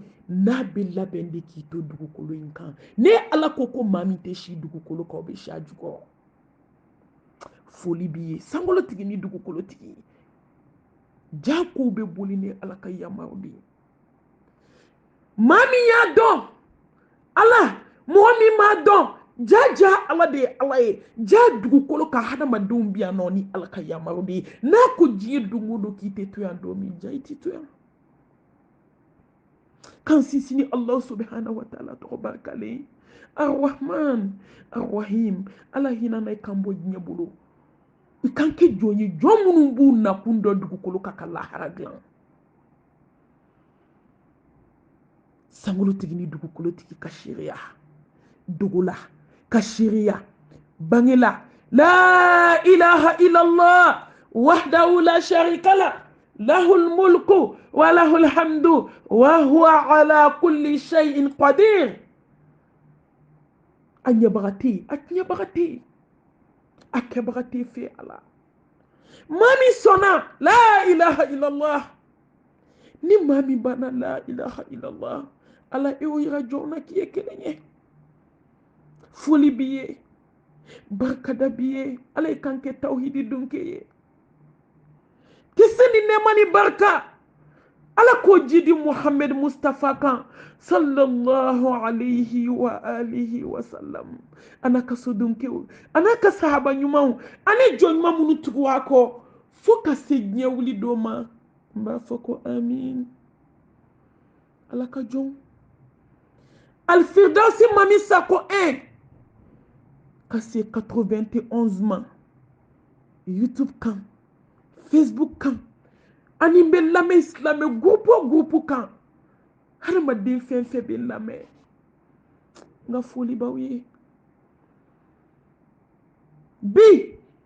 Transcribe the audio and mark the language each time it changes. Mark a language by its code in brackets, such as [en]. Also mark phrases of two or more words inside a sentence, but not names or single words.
[bm] n'a bɛ labɛn de k'i to dugukolo in kan ne ala ko ko maa min tɛ si dugukolo kan o bɛ si a jukɔrɔ foli b'i ye sankolo tigi ni dugukolo tigi ja kow bɛ boli ni ala ka yamaruw de ye maa min y'a dɔn ala mɔgɔ min m'a dɔn ja ala de ye ala ye ja dugukolo ka hadamadenw bi yan nɔ ni ala ka yamaruw de ye n'a ko diɲɛ don o don k'i tɛ to yan don min ja I tɛ to yan kan sinsinni [ar] الله سبحانه وتعالى [bm] tɔgɔ barikalen [ar] الرحمن الرحيم [bm] ala hinɛ na I kan bɔ diɲɛ bolo I kan kɛ jɔn ye jɔn minnu b'u nakun dɔn dugukolo ka lahara dilan sankolo tigi ni dugukolo tigi ka seereya dogo la ka seereya bange la [ar] لا إله إلا الله وحده لا شريك له له الملك وله الحمد وهو على كل شيء قدير [bm] a ɲɛbaga tɛ yen a tiɲɛbaga tɛ yen a kɛbaga tɛ fɛ ala maa min sɔnna [ar] لا إله إلا الله [bm] ni maa min banna [ar] لا إله إلا الله [bm] ala e o yira jɔn na k'i ye kelen ye foli b'i ye barikada b'i ye ala ye kan kɛ tawhidi don kɛ ye kisi ni nɛɛma ni barika ala k'o ji di Muhammad Mustafa kan [ar] صلى الله عليه وعلى آله وسلم [bm] ana ka sodonkew ana ka sahaba ɲumanw ani jɔn ɲuman minnu tugu a kɔ fo ka se diɲɛ wuli don ma n b'a fɔ ko amin ala ka jɔn alfirdausi mami sako 1 ka se 91 ma YouTube kan Facebook kan ani bɛ lamɛn silamɛ gurupu kan hadamaden fɛn fɛn bɛ lamɛn n ka foli b'aw ye bi